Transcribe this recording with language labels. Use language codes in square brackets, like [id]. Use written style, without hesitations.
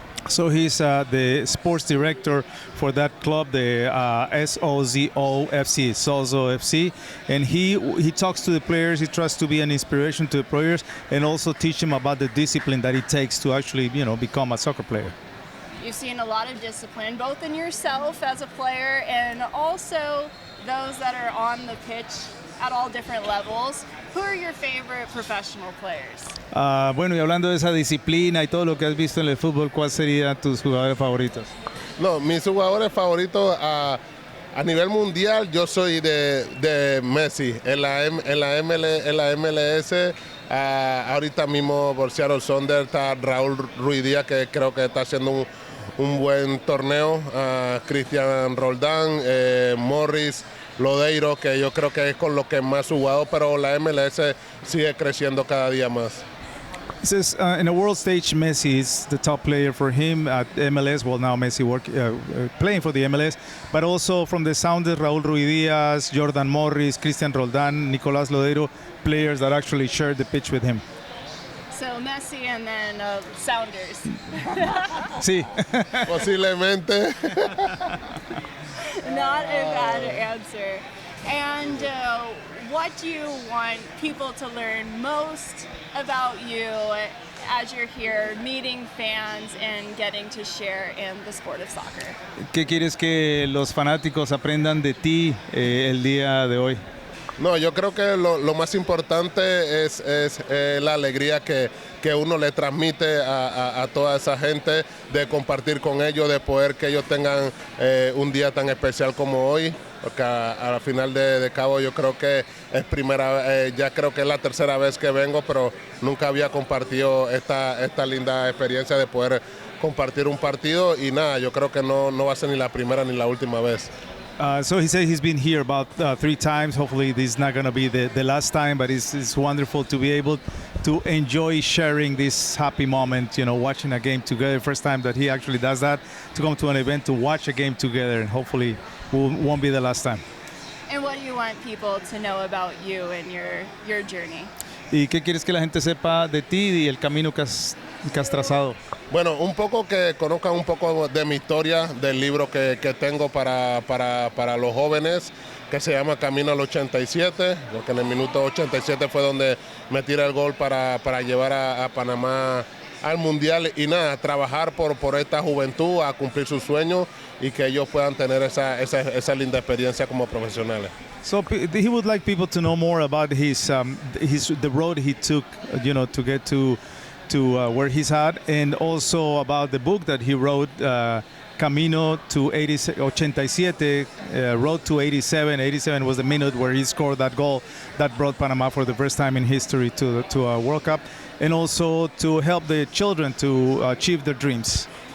[en] So he's the sports director for that club, the S2E7, Sozo FC, and he talks to the players. He tries to be an inspiration to the players and also teach them about the discipline that it takes to actually, become a soccer player. You've seen a lot of discipline, both in yourself as a player and also those that are on the pitch at all different levels. Who are your favorite professional players? [es] Bueno, y hablando de esa disciplina y todo lo que has visto en el fútbol, ¿cuáles serían tus jugadores favoritos? No, mis jugadores favoritos a nivel mundial, yo soy de Messi. En la MLS, ahorita mismo por Seattle Sounders está Raúl Ruiz Díaz, que creo que está haciendo un buen torneo. Cristian Roldán, Morris, Lodeiro, que yo creo que es con lo que más jugado, pero la MLS sigue creciendo cada día más. [en] He says in a world stage, Messi is the top player for him at MLS. Well, now Messi playing for the MLS, but also from the Sounders, Raúl Ruiz Díaz, Jordan Morris, Cristian Roldán, Nicolás Lodeiro, players that actually share the pitch with him. So Messi and then Sounders. [es] Sí. Posiblemente. [en] Not a bad answer. And what do you want people to learn most about you as you're here meeting fans and getting to share in the sport of soccer? [es] ¿Qué quieres que los fanáticos aprendan de ti el día de hoy? No, yo creo que lo más importante es la alegría que uno le transmite a toda esa gente, de compartir con ellos, de poder que ellos tengan un día tan especial como hoy. porque al final de cabo yo creo que ya creo que es la tercera vez que vengo, pero nunca había compartido esta linda experiencia de poder compartir un partido y nada, yo creo que no va a ser ni la primera ni la última vez. [en] So he said he's been here about 3 times. Hopefully this is not going to be the last time, but it's wonderful to be able to enjoy sharing this happy moment, watching a game together. First time that he actually does that, to come to an event to watch a game together, and hopefully won't be the last time. And what do you want people to know about you and your journey? [es] ¿Y qué quieres que la gente sepa de ti y el camino que has trazado? Bueno, un poco que conozcan un poco de mi historia, del libro que tengo para los jóvenes, que se llama Camino al 87, porque en el minuto 87 fue donde me tiré el gol para llevar a Panamá al Mundial y nada, trabajar por esta juventud, a cumplir sus sueños y que ellos puedan tener esa linda experiencia como profesionales. [en] So he would like people to know more about the road he took, to get to where he's at, and also about the book that he wrote, Camino to 87, Road to 87. 87 was the minute where he scored that goal that brought Panama for the first time in history to a World Cup, and also to help the children to achieve their dreams.